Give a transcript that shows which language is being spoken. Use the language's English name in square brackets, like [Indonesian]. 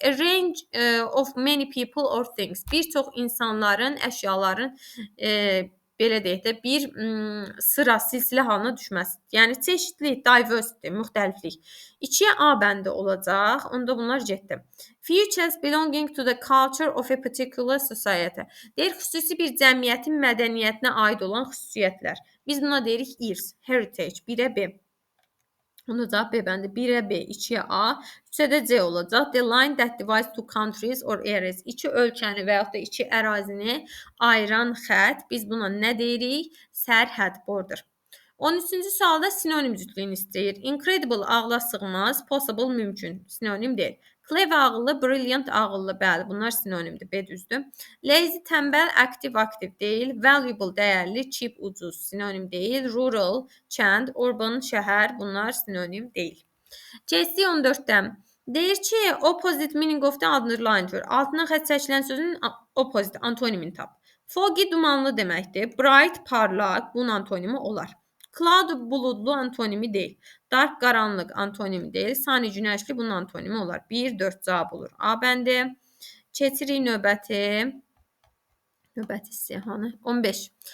[English] A range of many people or things. [Azerbaijani] Bir çox insanların, əşyaların belə deyək də bir sıra, silsilə halına düşməsi. Yəni çeşidlik, diversity, müxtəliflik. 2-yə A bəndi olacaq. Onda bunlar getdi. [English] Features belonging to the culture of a particular society. [Azerbaijani] Deyir, xüsusi bir cəmiyyətin mədəniyyətinə aid olan xüsusiyyətlər. Biz buna deyirik irs, heritage, 1-ə B. Onda cavab B bəndi. 1-ə B, 2-yə A, 3-ə də C olacaq. [English] The line that divides two countries or areas. [Azerbaijani] 2 ölkəni və yaxud da 2 ərazini ayıran xətt. Biz buna nə deyirik? Sərhəd, border. 13-cü sualda sinonim cütlüyünü istəyir. Incredible ağla sığmaz, possible mümkün. Sinonim deyil. Clever ağıllı, brilliant ağıllı. Bəli, bunlar sinonimdir. B düzdür. Lazy tənbəl, aktiv aktiv deyil. Valuable dəyərli, cheap ucuz. Sinonim deyil. Rural, kənd, urban şəhər. Bunlar sinonim deyil. Keçdik 14-dən. Deyir ki, [English] opposite meaning of the underlined word. [Azerbaijani] Altına xətt çəkilən sözün opposite, antonimini tap. Foggy dumanlı deməkdir. Bright, parlaq. Bunun antonimi olar. Cloud buludlu antonimi deyil. Dark qaranlıq antonimi deyil. Sunny günəşli bunun antonimi olar. 1, 4 cavab olur. A bəndi. Keçirik növbəti sihanı. 15.